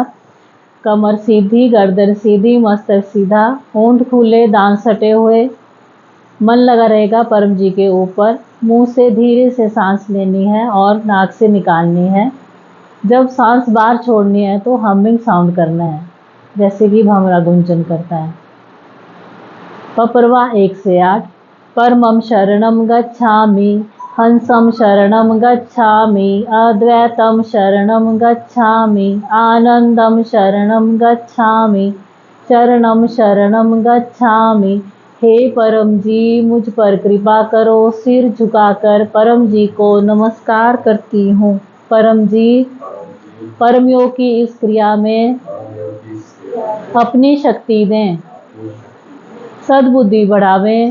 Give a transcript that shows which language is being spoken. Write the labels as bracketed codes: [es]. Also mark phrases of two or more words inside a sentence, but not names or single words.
[hi] कमर सीधी, गर्दन सीधी, मस्तक सीधा, होंठ खुले, दांत सटे हुए, मन लगा रहेगा परम जी के ऊपर। मुंह से धीरे से सांस लेनी है और नाक से निकालनी है। जब सांस बाहर छोड़नी है तो [en] humming sound [hi] करना है, जैसे कि भंवरा गुंजन करता है। पपरवा 1 से 8। [pi] परमं शरणं गच्छामि, हंसं शरणं गच्छामि, अद्वैतं शरणं गच्छामि, आनंदं शरणं गच्छामि, चरणं शरणं गच्छामि। [hi] हे परम जी, मुझ पर कृपा करो। सिर झुकाकर परम जी को नमस्कार करती हूँ। परम जी, परम योग की इस क्रिया में अपनी शक्ति दें, सद्बुद्धि बढ़ावें।